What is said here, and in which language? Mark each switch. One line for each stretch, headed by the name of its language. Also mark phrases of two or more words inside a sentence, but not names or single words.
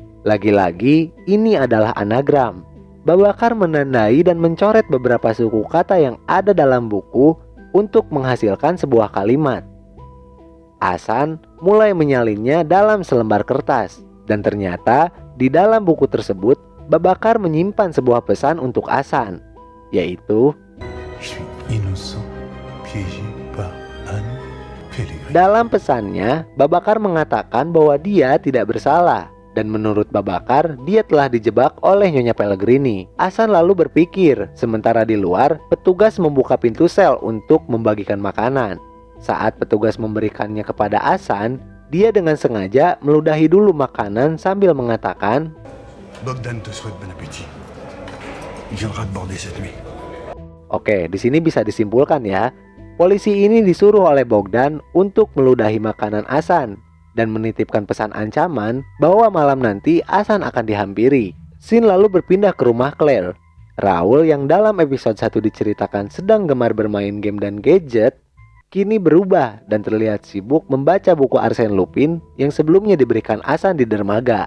Indonesian: Lagi-lagi, ini adalah anagram. Babakar menandai dan mencoret beberapa suku kata yang ada dalam buku untuk menghasilkan sebuah kalimat. Hasan mulai menyalinnya dalam selembar kertas, dan ternyata di dalam buku tersebut Babakar menyimpan sebuah pesan untuk Hasan, yaitu
French: Je suis innocent, piégé par Anne Pellegrini.
Indonesian: dalam pesannya Babakar mengatakan bahwa dia tidak bersalah. Dan menurut Babakar, dia telah dijebak oleh Nyonya Pellegrini. Hasan lalu berpikir, sementara di luar, petugas membuka pintu sel untuk membagikan makanan. Saat petugas memberikannya kepada Hasan, dia dengan sengaja meludahi dulu makanan sambil mengatakan,
French: Bogdan te souhaite bon appétit. Il viendra te border cette nuit.
Indonesian: Oke, di sini bisa disimpulkan ya. Polisi ini disuruh oleh Bogdan untuk meludahi makanan Hasan dan menitipkan pesan ancaman bahwa malam nanti Hasan akan dihampiri. Scene lalu berpindah ke rumah Claire. Raoul yang dalam episode 1 diceritakan sedang gemar bermain game dan gadget, kini berubah dan terlihat sibuk membaca buku Arsène Lupin yang sebelumnya diberikan Hasan di dermaga.